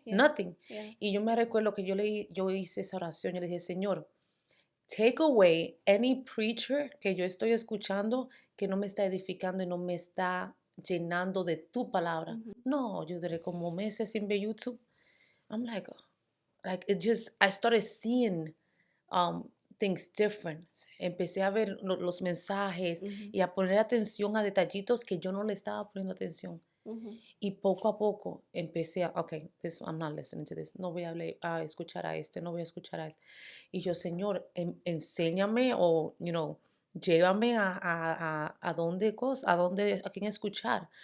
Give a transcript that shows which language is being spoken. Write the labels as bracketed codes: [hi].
[en] yeah, nothing. yeah. [es] Y yo me recuerdo que yo hice esa oración, yo le dije, Señor, [en] take away any preacher [es] que yo estoy escuchando que no me está edificando y no me está llenando de tu palabra. Ujú. No, yo duré como meses sin ver YouTube. [en] I'm like, I started seeing um, things different. [es] Sí. Empecé a ver los mensajes Ujú, y a poner atención a detallitos que yo no le estaba poniendo atención. ujú. Y poco a poco empecé okay, [en] I'm not listening to this. [es] No voy a escuchar a este, no voy a escuchar a este. Y yo, Señor, enséñame o, llévame a dónde a quién escuchar.